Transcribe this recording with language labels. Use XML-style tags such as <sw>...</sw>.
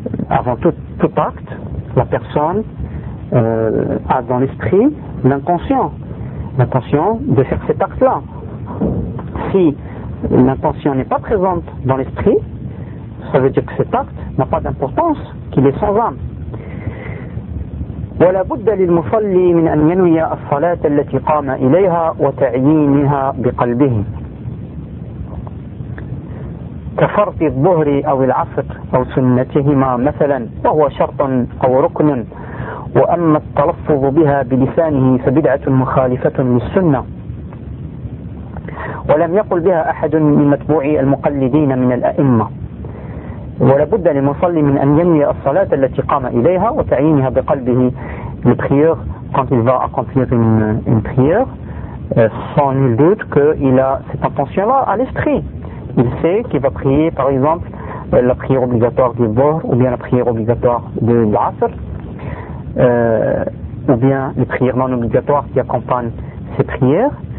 <fr>Avant tout acte, la personne a dans l'esprit l'intention de faire cet acte-là. Si l'intention n'est pas présente dans l'esprit, ça veut dire que cet acte n'a pas d'importance, qu'il est sans âme.</fr> <ar>ولا بد للمصلي من ان ينوي الصلاه التي قام اليها وتعيينها بقلبه كفرض الظهر او العصر او سنتهما مثلا وهو شرط او ركن واما التلفظ بها بلسانه فبدعه مخالفه للسنه ولم يقل بها احد من متبوع المقلدين من الائمه ولا بد للمصلي من ان ينوي الصلاه التي قام اليها وتعيينها بقلبه.</ar> <fr>Le prieur, quand il va accomplir une prière, sans nul doute qu'il a cette intention-là à l'esprit. Il sait qu'il va prier, par exemple, la prière obligatoire du Dhuhr, ou bien la prière obligatoire de l'Asr, ou bien les prières non obligatoires qui accompagnent ces prières.</fr>